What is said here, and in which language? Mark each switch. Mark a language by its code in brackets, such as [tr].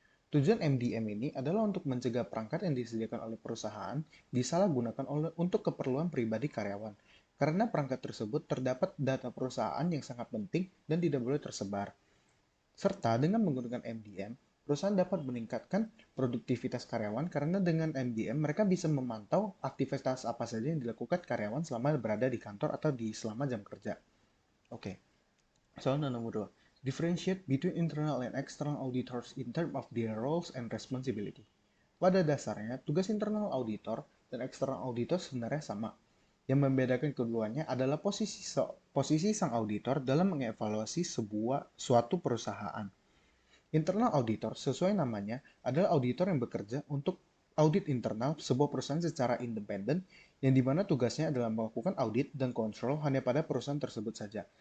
[id] Tujuan MDM ini adalah untuk mencegah perangkat yang disediakan oleh perusahaan disalahgunakan untuk keperluan pribadi karyawan, karena perangkat tersebut terdapat data perusahaan yang sangat penting dan tidak boleh tersebar. Serta dengan menggunakan MDM, perusahaan dapat meningkatkan produktivitas karyawan karena dengan MDM mereka bisa memantau aktivitas apa saja yang dilakukan karyawan selama berada di kantor atau selama jam kerja. Oke, soal nomor 2. [en] Differentiate between internal and external auditors in terms of their roles and responsibility. [id] Pada dasarnya, tugas internal auditor dan external auditor sebenarnya sama. Yang membedakan keduanya adalah posisi sang auditor dalam mengevaluasi suatu perusahaan. Internal auditor, sesuai namanya, adalah auditor yang bekerja untuk audit internal sebuah perusahaan secara independen, yang dimana tugasnya adalah melakukan audit dan kontrol hanya pada perusahaan tersebut saja.